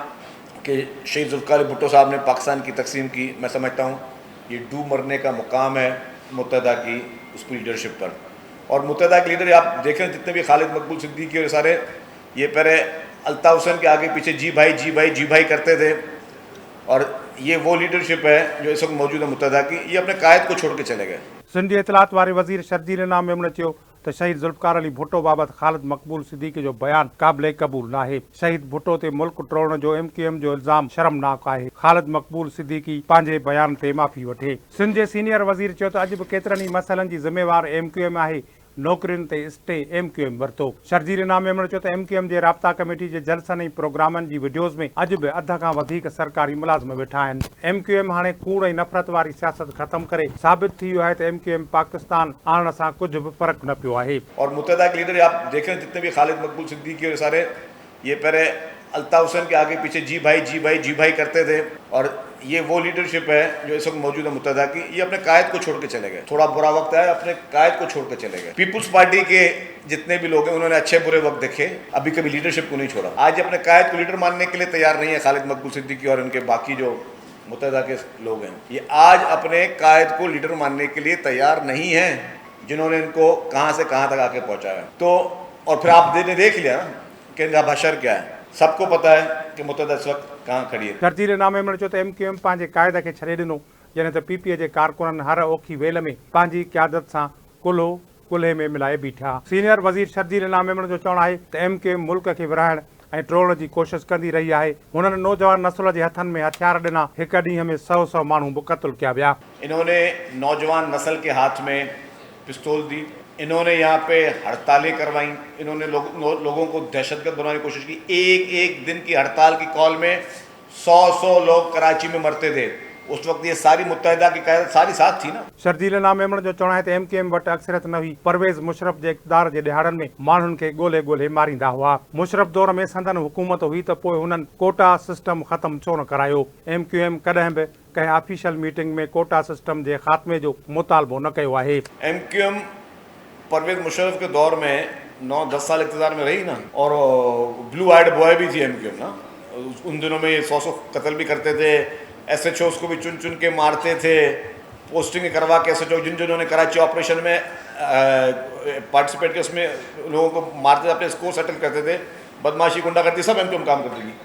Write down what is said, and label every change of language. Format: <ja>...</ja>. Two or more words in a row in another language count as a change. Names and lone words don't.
<hi>कि शहीद ज़ुल्फ़िकार अली भुट्टो साहब ने पाकिस्तान की तकसीम की, मैं समझता हूँ ये डूब मरने का मुकाम है मुत्तहिदा की उस पर लीडरशिप पर। और मुत्तहिदा के लीडर आप देखें जितने भी खालिद मकबूल सिद्दीकी और सारे, ये पहले अल्ताफ़ हुसैन के आगे पीछे जी भाई जी भाई जी भाई करते थे, और ये वो लीडरशिप है जो इस वक्त मौजूद है मुत्तहिदा की। ये अपने कायद को छोड़ के चले गए।</hi> <sd>सिंध जे इतलात वारे वज़ीर शर्जील इनाम मेमण चयो त शहीद ज़ुल्फ़िकार अली भुट्टो बाबति ख़ालिद मक़बूल सिद्दीकी जो बयान क़ाबिले क़बूल न आहे। शहीद भुट्टो ते मुल्क टोड़ण जो MQM जो इल्ज़ाम शर्मनाक आहे। ख़ालिद मक़बूल सिद्दीकी पंहिंजे बयान ते माफ़ी वठे। सिंध जे सीनियर वज़ीर चयो त अॼु बि केतिरनि ई मसइलनि जी ज़िम्मेवार MQM आहे। नौकरियुनि ते स्टे MQM वरितो। शर्जील इनाम मेमण चयो त MQM जे राब्ता कमेटी जे जलसनि ऐं प्रोग्रामनि जी वीडियोज़ में अॼु बि अध खां वधीक सरकारी मुलाज़िम वेठा आहिनि। MQM हाणे कूड़ ऐं नफ़रत वारी सियासत ख़तमु करे साबित थी वियो आहे त MQM पाकिस्तान आणण सां कुझु बि फ़र्क़ु न पियो आहे।</sd> <hi>और मुत्तहिदा के लीडर आप देखें जितने भी खालिद मकबूल सिद्दीकी और सारे, ये पहले अल्ताफ़ हुसैन के आगे पीछे जी भाई जी भाई जी भाई करते थे, और ये वो लीडरशिप है जो इस वक्त मौजूद है मुत्तहिदा की। ये अपने कायद को छोड़ के चले गए। थोड़ा बुरा वक्त आया, अपने कायद को छोड़ के चले गए। पीपल्स पार्टी के जितने भी लोग हैं उन्होंने अच्छे बुरे वक्त देखे, अभी कभी लीडरशिप को नहीं छोड़ा। आज अपने कायद को लीडर मानने के लिए तैयार नहीं है खालिद मकबूल सिद्दीकी और उनके बाकी जो मुत्तहिदा के लोग हैं। ये आज अपने कायद को लीडर मानने के लिए तैयार नहीं है, जिन्होंने इनको कहाँ से कहाँ तक आके पहुँचाया। तो और फिर आप देख लिया ना कि इनका बशर क्या है। सबको पता है कि मुत्तहदा इस वक्त कहाँ खड़ी है।</hi> <sd>शर्जीले नामे चो त MQM पंहिंजे क़ाइद खे छॾे ॾिनो, जॾहिं त PPA जे कारकुननि हर औखी वेल में पंहिंजी क़यादत सां कुल्हो कुल्हे में मिलाए बीठा। सीनियर वज़ीर शर्जीले नामे जो चवणु आहे त MQM मुल्क खे विरहाइण ऐं टोड़ण जी कोशिश कंदी रही आहे। हुननि नौजवान नस्ल जे हथनि में हथियार ॾिना, हिक ॾींहं में 100 माण्हू बि क़त्ल कया विया।</sd> <hi>इन्होंने नौजवान नस्ल के हाथ में पिस्तौल दी, इन्होंने यहाँ पे हड़तालें करवाई, इन्होंने लोगों को दहशतगर्द बनाने की कोशिश की। एक दिन की हड़ताल की कॉल में 100 लोग कराची में मरते थे। उस वक्त ये सारी मुत्तहिदा की क़यादत सारी साथ थी ना। शर्जीले नामे जो चवणु आहे त MQM वटि अक्सरियत न हुई। परवेज़ मुशरफ जे इक़्तिदार जे ॾिहाड़नि में माण्हुनि खे ॻोल्हे ॻोल्हे मारींदा हुआ। मुशरफ दौर में संदन हुकूमत हुई त पोइ हुननि</hi> <en>quota system</en> <hi>ख़त्म छो न करायो। MQM कॾहिं बि कंहिं</hi> <en>official meeting</en> <hi>में</hi> <en>quota system</en> <hi>जे ख़ात्मे जो मुतालबो न कयो आहे। MQM परवेज़ मुशर्रफ के दौर में 9-10 साल इक़्तिदार में रही ना, और</hi> <en>blue eyed boy</en> <hi>भी थी MQM ना। उन दिनों में ये 100 कत्ल भी करते थे, SHOs को भी चुन चुन के मारते थे, पोस्टिंग करवा के SHO जिन्होंने कराची ऑपरेशन में पार्टिसिपेट किया उसमें लोगों को मारते थे, अपने</hi> <en>score settle</en> <hi>करते थे, बदमाशी गुंडागर्दी सब MQM काम करती थी।</hi>